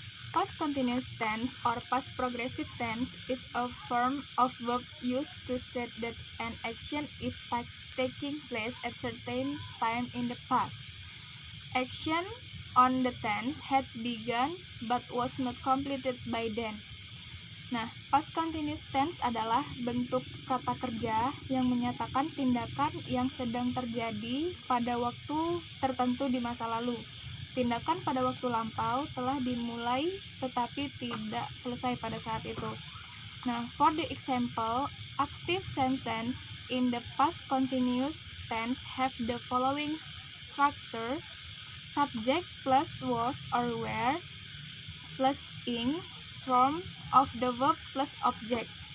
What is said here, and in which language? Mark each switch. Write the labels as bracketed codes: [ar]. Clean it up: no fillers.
[en] Past continuous tense or past progressive tense is a form of verb used to state that an action is taking place at certain time in the past. Action on the tense had begun but was not completed by then. [id] Nah, past continuous tense adalah bentuk kata kerja yang menyatakan tindakan yang sedang terjadi pada waktu tertentu di masa lalu. Tindakan pada waktu lampau telah dimulai tetapi tidak selesai pada saat itu. [en] Nah, for the example, active sentence in the past continuous tense have the following structure: subject plus was or were plus ing form of the verb plus object.